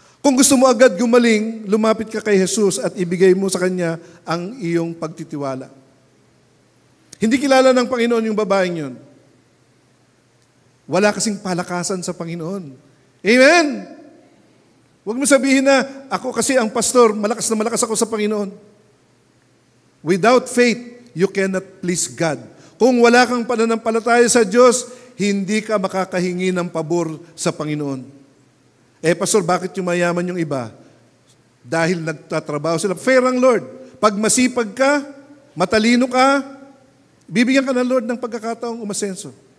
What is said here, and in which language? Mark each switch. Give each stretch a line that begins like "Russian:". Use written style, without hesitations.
Filipino: Kung gusto mo agad gumaling, lumapit ka kay Jesus at ibigay mo sa Kanya ang iyong pagtitiwala. Hindi kilala ng Panginoon yung babaeng yun. Wala kasing palakasan sa Panginoon. Amen? Huwag mo sabihin na, ako kasi ang pastor, malakas na malakas ako sa Panginoon.
English: Without faith, you cannot please God.
Filipino: Kung wala kang pananampalataya sa Diyos, hindi ka makakahingi ng pabor sa Panginoon. Pastor, bakit yung mayaman yung iba? Dahil nagtatrabaho sila. Fair ang Lord. Pag masipag ka, matalino ka, bibigyan ka ng Lord ng pagkakataong umasenso.